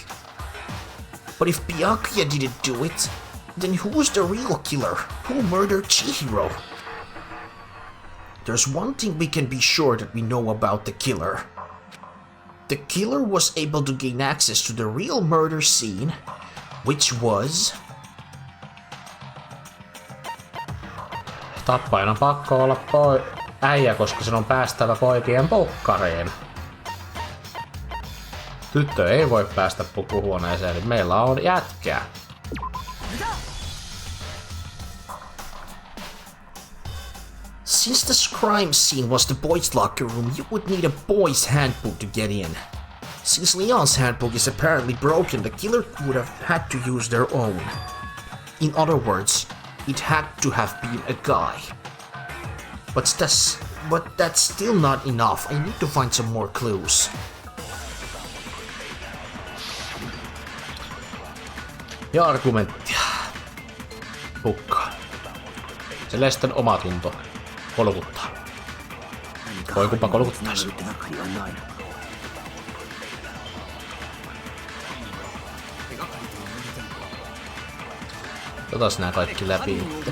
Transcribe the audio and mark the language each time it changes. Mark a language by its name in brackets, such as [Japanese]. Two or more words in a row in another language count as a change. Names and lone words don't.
[English] But if Byakuya didn't do it, then who's the real killer? Who murdered Chihiro? There's one thing we can be sure that we know about the killer. The killer was able to gain access to the real murder scene, which was... [Finnish] Tappajan on pakko olla äijä, koska sen on päästävä poikien pokkariin. Tyttö ei voi päästä pukuhuoneeseen, niin meillä on jätkää. [English] Since the crime scene was the boys' locker room, you would need a boy's handbook to get in. Since Leon's handbook is apparently broken, the killer would have had to use their own. In other words, it had to have been a guy. But that's still not enough. I need to find some more clues. [Finnish] Ja argumentti. Hukka. Celestin omatunto. Kolkuttaa. Voi kumpa kolkuttaisi. Otas nää kaikki läpi.